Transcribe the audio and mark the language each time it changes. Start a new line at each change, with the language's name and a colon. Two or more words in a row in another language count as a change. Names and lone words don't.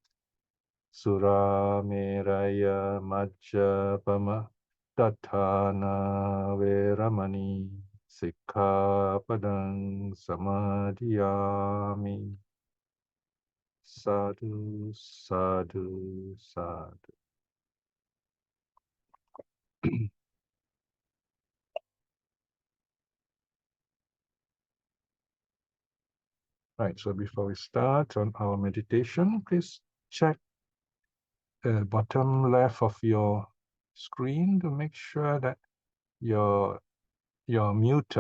Pali: Sura meraya majjapama dattana veramani sikkhapadang samadhiyami. Sadhu, sadhu, sadhu.
English: Right, so before we start on our meditation, please check the bottom left of your screen to make sure that you're muted.